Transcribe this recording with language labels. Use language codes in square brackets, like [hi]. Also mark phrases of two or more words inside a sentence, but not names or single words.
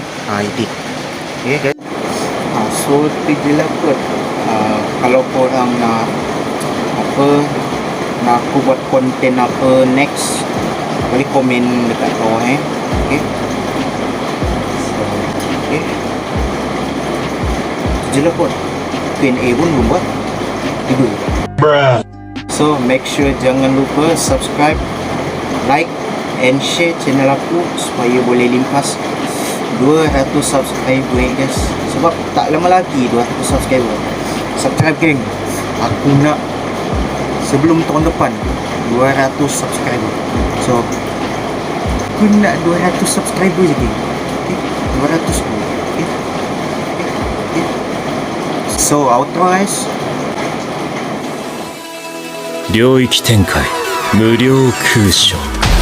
[en] Okay guys, [ms] so tu je lah kalau korang nak aku buat konten apa next, boleh komen dekat bawah okay. So tu je lah Q&A pun belum buat tiba. So [en] make sure [ms] jangan lupa [en] subscribe, like and share channel [ms] aku supaya boleh limpas 200 subscriber guys. Sebab tak lama lagi 200 subscriber. Subscribe geng, aku nak sebelum tahun depan 200 subscriber. So aku nak 200 subscriber je geng. [en] 200 So outro guys. [ja] 領域展開無料空所